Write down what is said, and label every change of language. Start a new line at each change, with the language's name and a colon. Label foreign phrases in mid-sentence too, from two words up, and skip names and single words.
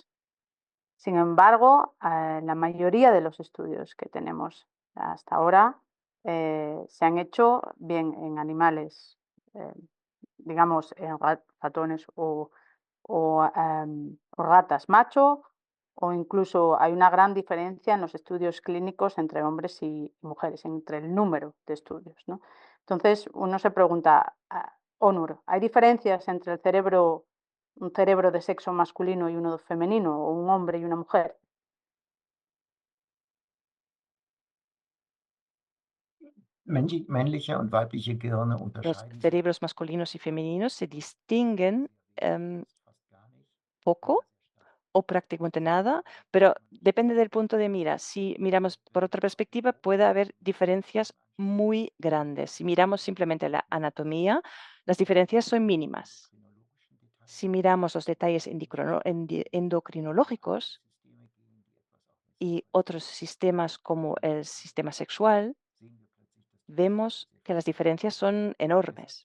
Spanish: Sin embargo, la mayoría de los estudios que tenemos hasta ahora se han hecho bien en animales, eh, digamos, en ratones o ratas macho, o incluso hay una gran diferencia en los estudios clínicos entre hombres y mujeres, entre el número de estudios, ¿no? Entonces, uno se pregunta, Onur, ¿hay diferencias entre un cerebro de sexo masculino y uno femenino, o un hombre y una mujer?
German: Männliche und weibliche Gehirne
Spanish: Los
German: unterscheiden sich
Spanish: cerebros masculinos y femeninos se distinguen
German: fast gar nicht.
Spanish: poco o prácticamente nada, pero depende del punto de mira. Si miramos por otra perspectiva, puede haber diferencias muy grandes. Si miramos simplemente la anatomía, las diferencias son mínimas. Si miramos los detalles endocrinológicos y otros sistemas como el sistema sexual, vemos que las diferencias son enormes.